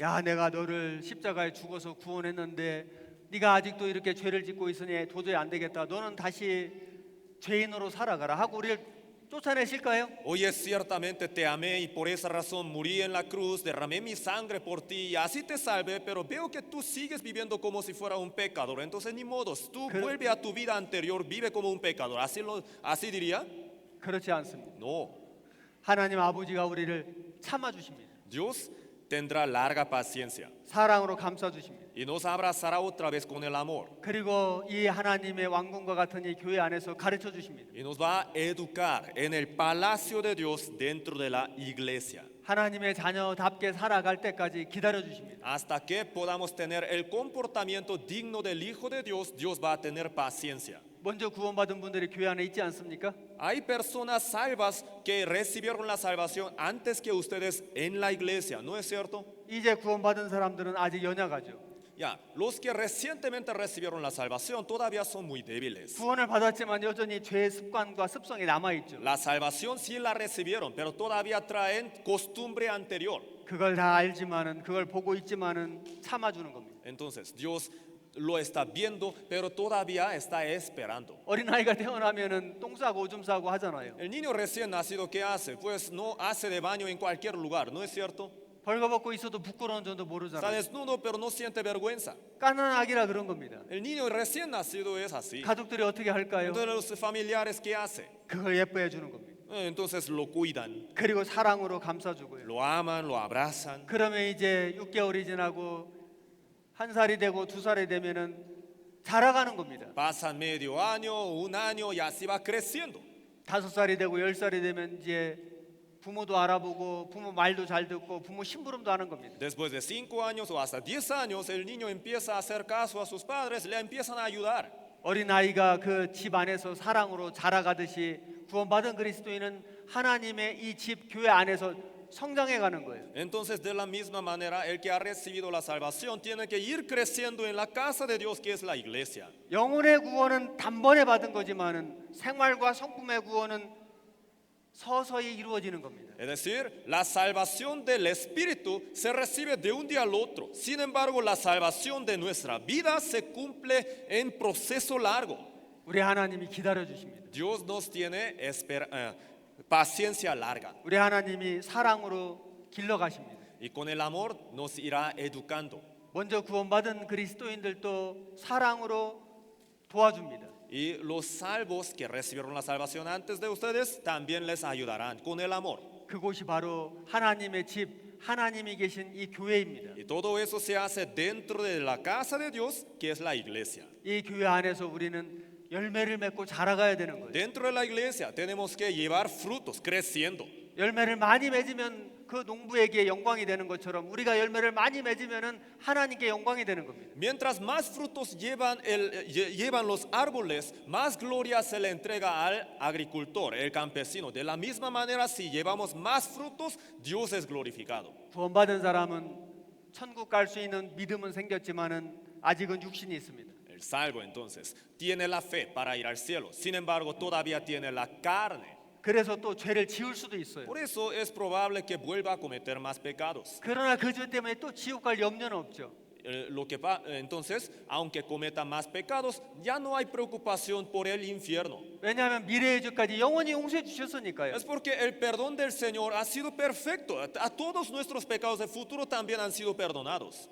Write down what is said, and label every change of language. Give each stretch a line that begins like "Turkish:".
Korean: 야, 내가 너를 십자가에 죽어서 구원했는데 네가 아직도 이렇게 죄를 짓고 있으니 도저히 안 되겠다. 너는 다시 죄인으로 살아가라 하고 우리를 쫓아내실까요?
Spanish: Oye, ciertamente te amé y por esa razón morí en la cruz, derramé mi sangre por ti y así te salvé, pero veo que tú sigues viviendo como si fuera un pecador. Entonces ni modos, tú vuelve a tu vida anterior, vive como un pecador. ¿Así diría?
Korean: 그렇지 않습니다.
Spanish: No.
Korean: 하나님 아버지가 우리를 참아 주십니다.
Spanish: Dios tendrá larga paciencia
Korean: 사랑으로 감싸 주십니다.
Spanish: y nos abrazará otra vez con el amor
Korean: 그리고 이 하나님의 왕궁과 같은 이 교회 안에서 가르쳐 주십니다.
Spanish: y nos va a educar en el palacio de Dios dentro de la iglesia.
Korean: 하나님의 자녀답게 살아갈 때까지 기다려 주십니다.
Spanish: Hasta que podamos tener el comportamiento digno del Hijo de Dios, Dios va a tener paciencia.
Korean: 먼저 구원받은 분들이 교회 안에 있지 않습니까?
Spanish: Hay personas salvas que recibieron la salvación antes que ustedes en la iglesia, ¿no es cierto?
Korean: 이제 구원받은 사람들은 아직 연약하죠.
Spanish: Ya, los que recientemente recibieron la salvación todavía son muy débiles.
Korean: 구원을 받았지만 여전히 죄의 습관과 습성이 남아 있죠.
Spanish: La salvación sí la recibieron, pero todavía traen costumbre anterior.
Korean: 그걸 다 알지만은 그걸 보고 있지만은 참아 주는 겁니다.
Spanish: Entonces, Dios lo está viendo, pero todavía está esperando.
Korean: 어린아이가 태어나면은 똥 싸고 오줌 싸고 하잖아요.
Spanish: El niño recién nacido, ¿qué hace? Pues no hace de baño en cualquier lugar, ¿no es cierto?
Korean: 벌거벗고 있어도 부끄러운 점도
Spanish: Está
Korean: 모르잖아요.
Spanish: desnudo, pero no siente vergüenza.
Korean: 까는 아기라 그런 겁니다.
Spanish: El niño recién nacido es así.
Korean: 가족들이 어떻게 할까요?
Spanish: Entonces, los familiares, ¿qué hace?
Korean: 그걸 예뻐해 주는 겁니다.
Spanish: Entonces lo cuidan,
Korean: 그리고 사랑으로 감싸 주고요.
Spanish: lo aman, lo abrazan.
Korean: 그러면 이제 6개월이 지나고 1살이 되고 2살이 되면은 자라가는 겁니다.
Spanish: Pasan medio año, un año y así va creciendo.
Korean: 5살이 되고 10살이 되면 이제 부모도 알아보고 부모 말도 잘 듣고 부모 심부름도 하는 겁니다.
Spanish: Después de 5 años o hasta 10 años, el niño empieza a hacer caso a sus padres, le empiezan a ayudar.
Korean: 어린아이가 그 집 안에서 사랑으로 자라가듯이 구원받은 그리스도인은 하나님의 이 집 교회 안에서 성장해 가는 거예요.
Spanish: Entonces, de la misma manera, el que ha recibido la salvación tiene que ir creciendo en la casa de Dios, que es la iglesia.
Korean: 영혼의 구원은 단번에 받은 거지만은 생활과 성품의 구원은 서서히 이루어지는 겁니다.
Spanish: Es decir, la salvación del Espíritu se recibe de un día al otro. Sin embargo, la salvación de nuestra vida se cumple en proceso largo.
Korean: 우리 하나님이 기다려 주십니다.
Spanish: Dios nos tiene paciencia larga
Korean: 우리 하나님이 사랑으로 길러 가십니다.
Spanish: y con el amor nos irá educando.
Korean: 먼저 구원받은 그리스도인들도 사랑으로 도와줍니다.
Spanish: Y los salvos que recibieron la salvación antes de ustedes también les ayudarán con el amor.
Korean: 그곳이 바로 하나님의 집, 하나님이 계신 이 교회입니다.
Spanish: Y todo eso se hace dentro de la casa de Dios, que es la iglesia.
Korean: 이 교회 안에서 우리는 열매를 맺고 자라가야 되는 거예요.
Spanish: Dentro de la iglesia tenemos que llevar frutos, creciendo.
Korean: 열매를 많이 맺으면 그 농부에게 영광이 되는 것처럼 우리가 열매를 많이 맺으면은 하나님께 영광이 되는 겁니다.
Spanish: Mientras más frutos llevan los árboles, más gloria se le entrega al agricultor, el campesino. De la misma manera, si llevamos más frutos, Dios es glorificado.
Korean: 구원받은 사람은 천국 갈 수 있는 믿음은 생겼지만은 아직은 육신이 있습니다.
Spanish: El salvo entonces tiene la fe para ir al cielo. Sin embargo, todavía tiene la carne.
Korean: 그래서 또 죄를 지을 수도 있어요.
Spanish: Por eso es probable que vuelva a cometer más pecados.
Korean: 그러나 그 죄 때문에 또 지옥 갈 염려는 없죠.
Spanish: Entonces, aunque cometa más pecados, ya no hay preocupación por el infierno.
Korean: 왜냐하면 미래의 죄까지 영원히 용서해 주셨으니까요.
Spanish: Es porque el perdón del Señor ha sido perfecto. A todos nuestros pecados del futuro también han sido perdonados.